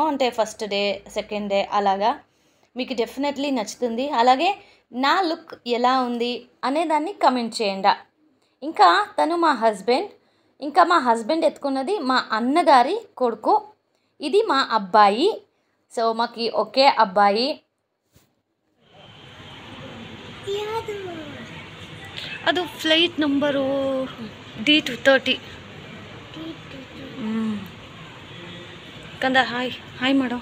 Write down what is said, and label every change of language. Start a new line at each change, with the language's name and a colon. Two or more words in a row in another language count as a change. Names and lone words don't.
Telugu: అంటే
English: first day, second day
Telugu: అలాగా మీకు డెఫినెట్లీ నచ్చుతుంది. అలాగే నా లుక్ ఎలా ఉంది అనేదాన్ని కమెంట్ చేయండి. ఇంకా తను మా హస్బెండ్, ఇంకా మా హస్బెండ్ ఎత్తుకున్నది మా అన్నగారి కొడుకు. ఇది మా అబ్బాయి. సో మాకు ఒకే అబ్బాయి.
Kannada: ಅದು
English: flight number
Kannada: D230. ಕಂದ
English: hi hi
Kannada: ಮಾಡೋ.